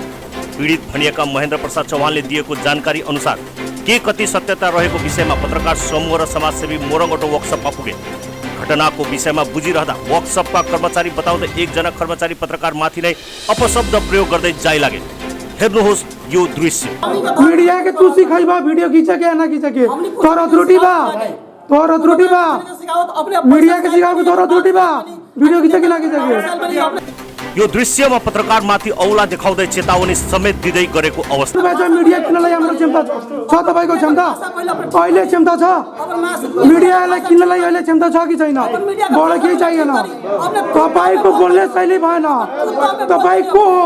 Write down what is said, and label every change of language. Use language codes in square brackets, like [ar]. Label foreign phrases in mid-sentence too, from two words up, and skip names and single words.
[ne] पीडित भनिएका महेन्द्र प्रसाद चौहानले दिएको जानकारी अनुसार के कति सत्यता रहेको विषयमा पत्रकार समूह र समाजसेवी मोरङगटो वर्कसपमा पुगे। घटनाको विषयमा बुझिरहँदा वर्कसपका कर्मचारी बताउँदै एकजना कर्मचारी पत्रकारमाथि नै अपशब्द प्रयोग गर्दै जाइ लागे। हेर्नुहोस् यो दृश्य। [bho] मीडिया के तू सिखाइबा वीडियो खींचा के ना खींचा के तोरा त्रुटि बा मीडिया के सिखाओ तोरा त्रुटि बा वीडियो खींचा के ना खींचा के। [ne] यो दृश्यमा पत्रकारमाथि औला देखाउँदै चेतावनी समेत दिँदै गरेको अवस्था। मीडिया किन्नलाई हाम्रो क्षमता छ तपाईको क्षमता अहिले क्षमता छ मीडियालाई किन्नलाई अहिले क्षमता छ कि छैन बडा केही चाहिएन तपाईको बोल्ने शैली भएन तपाईको